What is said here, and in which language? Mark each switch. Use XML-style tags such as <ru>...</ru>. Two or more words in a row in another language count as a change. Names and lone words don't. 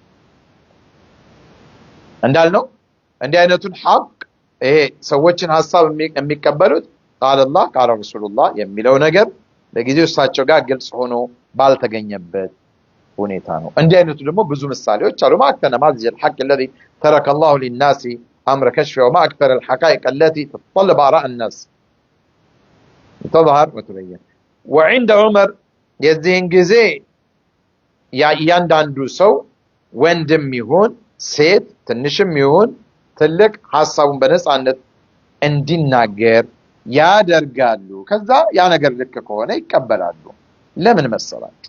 <am>እንዳልነው እንዲህ አይነቱን ሐቅ ይሄ ሰዎችን ሐሳብ የሚቀበሉት</am> <ar>قال الله قال رسول الله</ar> <am>የሚለው ነገር ለጊዜው እሳቸው ጋር ግልጽ ሆኖ ባልተገኘበት ሁኔታ ነው እንዲህ አይነቱ ደግሞ ብዙ ምሳሌዎች አሉ ማክተና ማዚ</am> <ar>الحق الذي ترك الله للناس امر كشف وما اكثر الحقائق التي تتطلب اراء الناس تظهر وتبين. وعند عمر</ar> <am>የዚህን ጊዜ እያንዳንዱ ሰው ወንድም ይሁን ሴት ትንሽም ይሁን ትልቅ ሐሳቡን በነጻነት እንዲናገር ያደርጋሉ። ከዛ ያ ነገር ልክ ከሆነ ይቀበላሉ። ለምን መሰላችሁ?</am>